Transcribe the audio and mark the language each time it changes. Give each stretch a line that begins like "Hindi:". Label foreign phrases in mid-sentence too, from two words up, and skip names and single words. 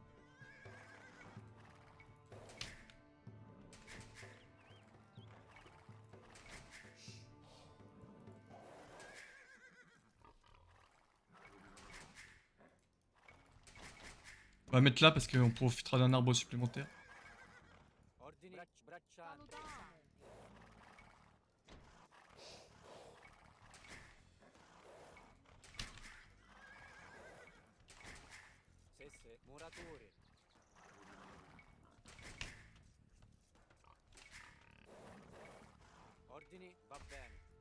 French: va mettre là parce qu'on profitera d'un arbre supplémentaire.
Italian: Ordini. Braccianti. Sì, sì. Muratori. Ordini, va bene.